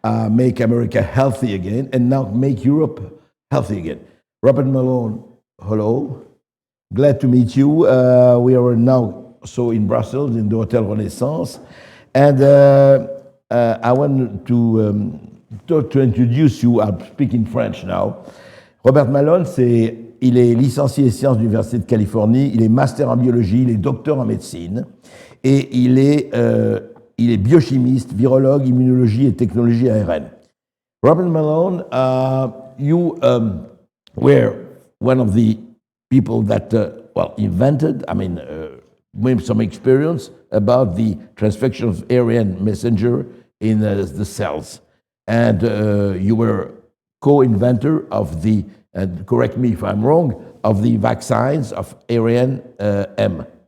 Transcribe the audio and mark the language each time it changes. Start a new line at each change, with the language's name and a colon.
English: Make America Healthy Again, and now Make Europe Healthy Again. Robert Malone, hello. Glad to meet you. We are now in Brussels in the Hotel Renaissance. And I want to introduce you. I'll speak in French now.
French: Robert Malone, il est licencié en sciences de l'Université de Californie, il est master en biologie, il est docteur en médecine, et il est biochimiste, virologue, immunologie et technologie ARN.
English: Robert Malone, you were one of the people that, invented, with some experience about the transfection of ARN messenger in the cells. And you were co-inventor of the, and correct me if I'm wrong, of the vaccines of ARN-M.